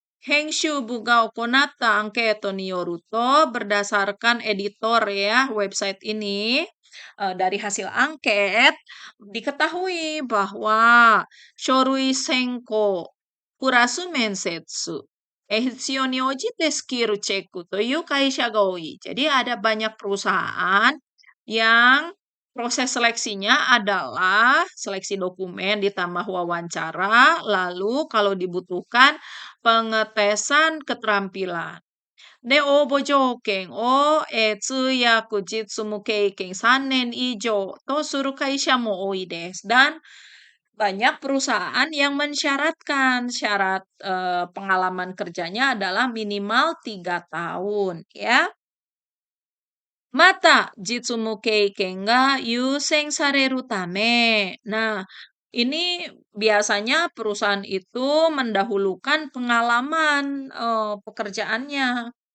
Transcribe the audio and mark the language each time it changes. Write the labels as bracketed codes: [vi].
[ja] Henshubu ga okonatta anketo ni yoru to, [id] berdasarkan editor ya website ini, dari hasil angket diketahui bahwa [ja] shorui senko purasu mensetsu 必要に応じてスキルチェックという会社が多い. [id] Jadi ada banyak perusahaan yang proses seleksinya adalah seleksi dokumen ditambah wawancara, lalu kalau dibutuhkan pengetesan keterampilan. [ja] で、応募条件を、通訳実務経験3年以上とする会社も多いです. [id] Dan banyak perusahaan yang mensyaratkan syarat pengalaman kerjanya adalah minimal 3 tahun ya. [ja] Mata jitsumu keiken ga yusen sareru tame. [id] Nah, ini biasanya perusahaan itu mendahulukan pengalaman pekerjaannya.